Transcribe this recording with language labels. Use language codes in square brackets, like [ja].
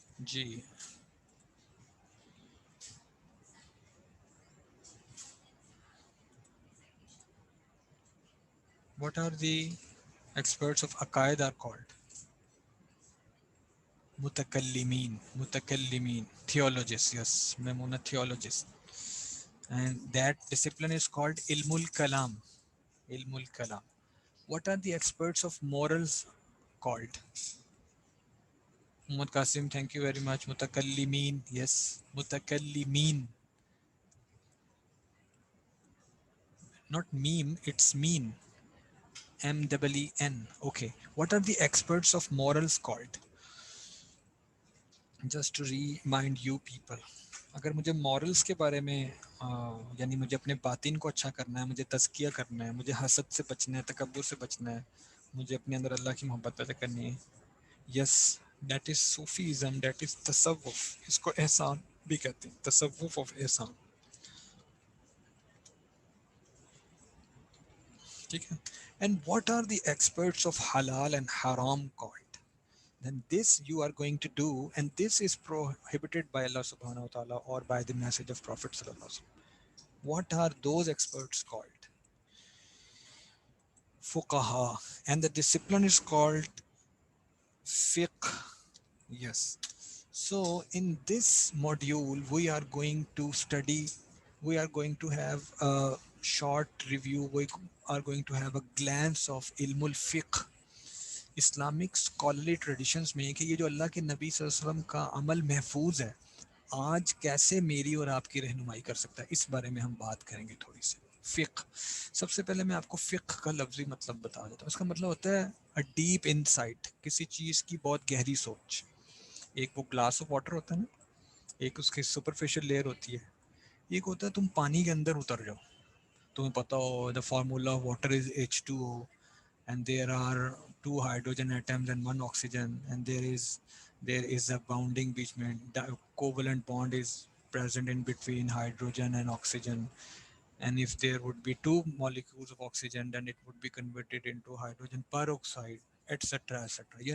[en] جی what are the experts of عقائد are called؟ متکلمین. [ur] متکلمین، theologists. [en] yes Maimoona theologist. and that discipline is called علم الکلام. [ur] علم Kalam. [en] what are the experts of morals called؟ Muhammad Qasim, thank you very much. [ur] متکلمین، yes متکلمین. [en] not meme, it's mean. MEEN. okay. what are the experts of morals called؟ just to remind you people، [ur] اگر مجھے morals کے بارے میں یعنی مجھے اپنے باطن کو اچھا کرنا ہے، مجھے تزکیہ کرنا ہے، مجھے حسد سے بچنا ہے، تکبر سے بچنا ہے، مجھے اپنے اندر اللہ کی محبت پیدا کرنی ہے، [en] yes that is Sufism, [ur] that is تصوف. اس کو احسان بھی کہتے ہیں، تصوف آف احسان. ٹھیک ہے. [en] And what are the experts of halal and haram called? then this you are going to do, and this is prohibited by Allah subhanahu wa ta'ala or by the message of Prophet sallallahu alaihi wasallam. What are those experts called? Fuqaha. And the discipline is called fiqh. Yes. So in this module we are going to study, we are going to have short review. We are going to have a glance of ilm al-fiqh, Islamic scholarly traditions [ur] میں کہ یہ جو اللہ کے نبی صلی اللہ علیہ وسلم کا عمل محفوظ ہے آج کیسے میری اور آپ کی رہنمائی کر سکتا ہے، اس بارے میں ہم بات کریں گے تھوڑی سی. فقہ، سب سے پہلے میں آپ کو فقہ کا لفظی مطلب بتا دیتا ہوں. اس کا مطلب ہوتا ہے [en] a deep insight, [ur] کسی چیز کی بہت گہری سوچ. ایک وہ گلاس آف واٹر ہوتا ہے نا، ایک اس کی سپرفیشل لیئر ہوتی ہے، ایک ہوتا ہے تم پانی کے اندر اتر جاؤ، تمہیں پتہ ہو [en] The formula of water is H2O and there are two hydrogen atoms and one oxygen, and there is a bonding between the covalent bond is present in between hydrogen and oxygen, and if there would be two molecules of oxygen then it would be converted into hydrogen peroxide, etc etc.